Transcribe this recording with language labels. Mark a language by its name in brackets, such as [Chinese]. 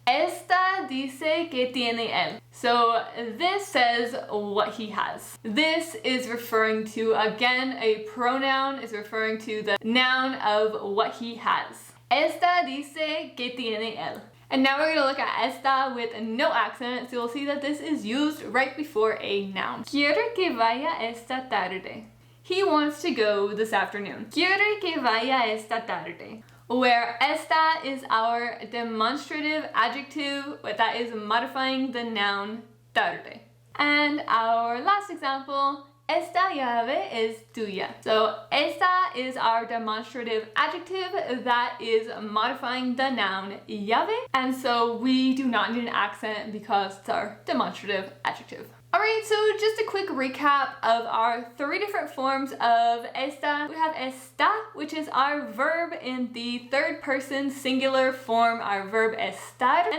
[Spanish] Esta dice que tiene él. [English] So this says what he has. This is referring to, again, a pronoun is referring to the noun of what he has. [Spanish] Esta dice que tiene él. [English] And now we're going to look at esta with no accent, so you'll see that this is used right before a noun. [Spanish] Quiere que vaya esta tarde. [English] He wants to go this afternoon. [Spanish] Quiere que vaya esta tarde. [English] Where esta is our demonstrative adjective, that is modifying the noun tarde. And our last example, [Spanish] esta llave es tuya. [English] So esta is our demonstrative adjective that is modifying the noun llave. And so we do not need an accent because it's our demonstrative adjective. Alright, so just a quick recap of our three different forms of esta. We have esta, which is our verb in the third person singular form, our verb estar.